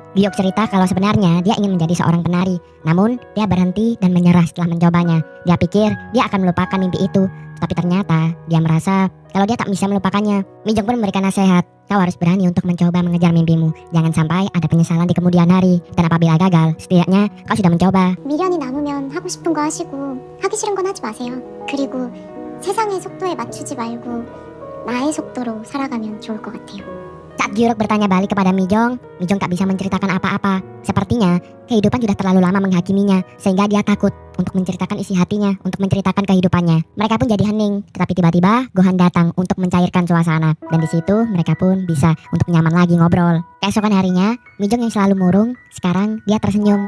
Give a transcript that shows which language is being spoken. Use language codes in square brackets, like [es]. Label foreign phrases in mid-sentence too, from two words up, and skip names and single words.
[id] Gyurok cerita kalau sebenarnya dia ingin menjadi seorang penari, namun dia berhenti dan menyerah setelah mencobanya. Dia pikir dia akan melupakan mimpi itu, tapi ternyata dia merasa kalau dia tak bisa melupakannya. Mijong pun memberikan nasihat, kau harus berani untuk mencoba mengejar mimpimu. Jangan sampai ada penyesalan di kemudian hari. Dan apabila gagal, setidaknya kau sudah mencoba. [ko] 미련이 남으면 하고 싶은 거 하시고 하기 싫은 건 하지 마세요. 그리고 세상의 속도에 맞추지 말고 나의 속도로 살아가면 좋을 것 같아요. [id] Saat Gyurok bertanya balik kepada Mijong, Mijong tak bisa menceritakan apa-apa. Sepertinya kehidupan sudah terlalu lama menghakiminya, sehingga dia takut untuk menceritakan isi hatinya, untuk menceritakan kehidupannya. Mereka pun jadi hening, tetapi tiba-tiba Gohan datang untuk mencairkan suasana. Dan di situ mereka pun bisa untuk nyaman lagi ngobrol. Keesokan harinya, Mijong yang selalu murung, sekarang dia tersenyum.